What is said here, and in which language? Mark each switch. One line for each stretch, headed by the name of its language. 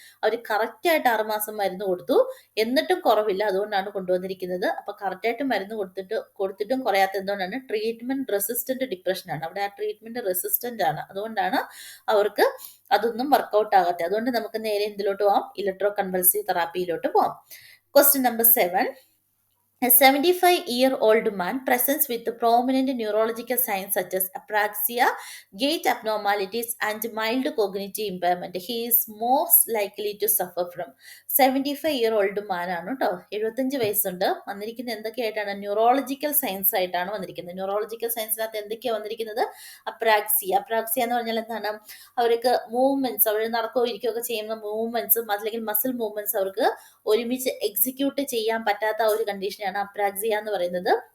Malayalam: അവർ correct ആയിട്ട് 6 മാസം മരുന്ന് കൊടുത്തു, എന്നിട്ടും കുറവില്ല, അതുകൊണ്ടാണ് കൊണ്ടുവന്നിരിക്കുന്നത്. അപ്പൊ കറക്റ്റ് ആയിട്ട് മരുന്ന് കൊടുത്തിട്ടും കുറയാത്ത എന്തുകൊണ്ടാണ്, ട്രീറ്റ്മെന്റ് റെസിസ്റ്റന്റ് ഡിപ്രഷൻ ആണ്. അവിടെ ആ ട്രീറ്റ്മെന്റ് റെസിസ്റ്റന്റ് ആണ്, അതുകൊണ്ടാണ് അവർക്ക് അതൊന്നും വർക്കൗട്ട് ആകാത്തത്. അതുകൊണ്ട് നമുക്ക് നേരെ എന്തിലോട്ട് പോവാം, ഇലക്ട്രോ കൺവൾസീവ് തെറാപ്പിയിലോട്ട് പോവാം. Question number 7.
English: A 75-year-old man presents with prominent neurological signs such as apraxia, gait abnormalities, and mild cognitive impairment. He is most likely to suffer from.
Malayalam: 75-year-old man ആണ് കേട്ടോ, 75 വയസ്സുണ്ട്. വന്നിരിക്കുന്നത് എന്തൊക്കെയായിട്ടാണ്, neurological science ആയിട്ടാണ് വന്നിരിക്കുന്നത്. Neurological സയൻസിനകത്ത് എന്തൊക്കെയാണ് വന്നിരിക്കുന്നത്, apraxia എന്ന് പറഞ്ഞാൽ എന്താണ്, അവർക്ക് മൂവ്മെന്റ്സ്, അവർ നടക്കുകയോ ഇരിക്കുകയോ ഒക്കെ ചെയ്യുന്ന മൂവ്മെന്റ്സും അല്ലെങ്കിൽ മസിൽ മൂവ്മെന്റ്സ് അവർക്ക് ഒരുമിച്ച് എക്സിക്യൂട്ട് ചെയ്യാൻ പറ്റാത്ത ഒരു കണ്ടീഷനാണ് അപ്രാക്സിയ എന്ന് പറയുന്നത്.